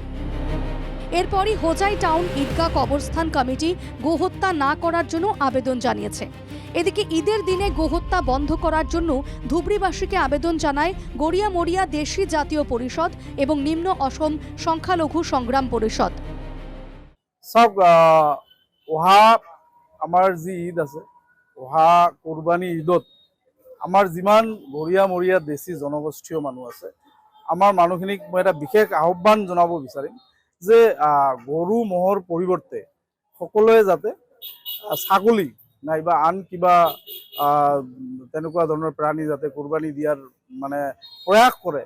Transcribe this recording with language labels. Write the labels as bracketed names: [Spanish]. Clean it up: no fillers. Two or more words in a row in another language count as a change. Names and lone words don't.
[Bangla] এরপরই হোজাই টাউন ঈদগাহ কবরস্থান কমিটি গোহত্যা না করার জন্য আবেদন জানিয়েছে। এদিকে ঈদের দিনে গোহত্যা বন্ধ করার জন্য ধুবড়ীবাসীকে আবেদন জানায় গড়িয়া মরিয়া দেশি জাতীয় পরিষদ এবং নিম্ন অসম সংখ্যালঘু সংগ্রাম পরিষদ। [Assamese] সব অহা আমাৰ যি ঈদ আছে, অহা কোরবানী ঈদত আমাৰ যিমান গড়িয়া মৰিয়া দেশী জনগোষ্ঠীয় মানুহ আছে, আমাৰ মানুহখিনিক মই এটা বিশেষ আহ্বান জনাব বিচাৰিম যে গৰু ম'হৰ পৰিৱৰ্তে সকলোৱে যাতে ছাগলী নাইবা আন কিবা তেনেকুৱা ধৰণৰ প্ৰাণী যাতে কোৰবানী দিয়াৰ মানে প্ৰয়াস কৰে।